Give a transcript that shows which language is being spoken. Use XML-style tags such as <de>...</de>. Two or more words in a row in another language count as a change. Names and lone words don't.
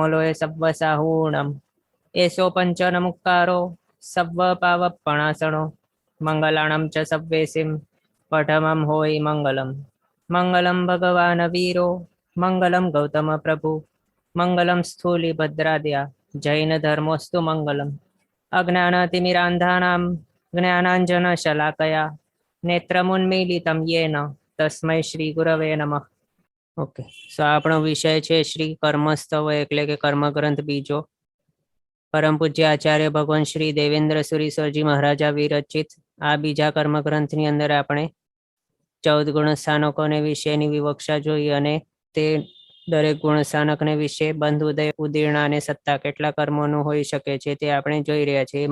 <pra>लोय सव्वसाहूणम् एषो पञ्चनमुक्कारो सव्वपावपणासनो मङ्गलाणं च सव्वेसिं पठमं होयि मङ्गलम्</pra> <sa>मङ्गलं भगवान् वीरो मङ्गलं गौतमप्रभु मङ्गलं स्थूलिभद्राद्या जैनधर्मोऽस्तु मङ्गलम् अज्ञानतिमिरान्धानां ज्ञानाञ्जनशलाकया नेत्रमुन्मीलितं येन तस्मै श्री गुरवे नमः।</sa> <gu>ओके, સો આપણો વિષય છે શ્રી કર્મસ્તવ એટલે કે કર્મગ્રંથ બીજો. પરમ પૂજ્ય આચાર્ય ભગવાન શ્રી દેવેન્દ્ર સુરીશ્વરજી મહારાજા વિરચિત આ બીજા કર્મગ્રંથની અંદર આપણે 14 ગુણસ્થાનકોને વિશેની વિવક્ષા જોઈ અને તે દરેક ગુણસ્થાનકને વિશે બંધ ઉદય ઉદીર્ણા અને સત્તા કેટલા કર્મોનું હોઈ શકે છે તે આપણે જોઈ રહ્યા છીએ.</gu>